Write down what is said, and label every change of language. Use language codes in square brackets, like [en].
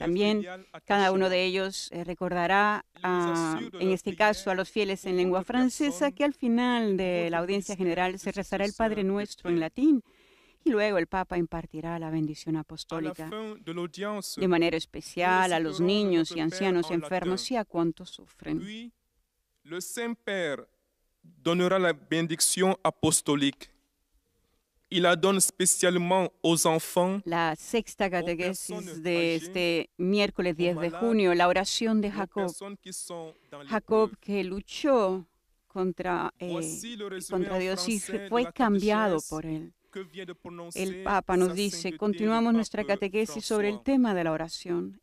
[es] También cada uno de ellos recordará, en este caso, a los fieles en lengua francesa que al final de la audiencia general se rezará el Padre Nuestro en latín. Y luego el Papa impartirá la bendición apostólica de manera especial a los niños y ancianos enfermos y a cuantos sufren. [fr] Puis, le Saint-Père donnera la bénédiction apostolique. Il la donne spécialement aux enfants. [es] La sexta catequesis de este miércoles 10 de junio, la oración de Jacob. Jacob que luchó contra Dios y fue cambiado por Él. El Papa nos dice, continuamos nuestra catequesis sobre el tema de la oración.